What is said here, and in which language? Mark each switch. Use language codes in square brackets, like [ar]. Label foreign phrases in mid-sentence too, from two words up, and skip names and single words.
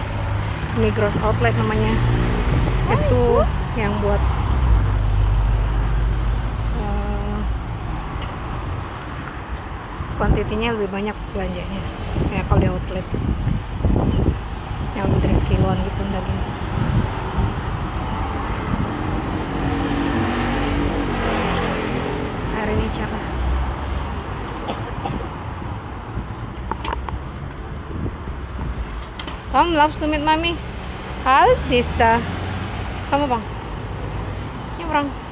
[id] Migros Outlet namanya, itu yang buat kuantitinya lebih banyak belanjanya ya kalau di outlet, yang lebih dari sekiloan gitu daging. Hari ini cerah. Kamu langsung mit Mami. [de] Halt ist da. [id] Kamu bang. Nyebrang.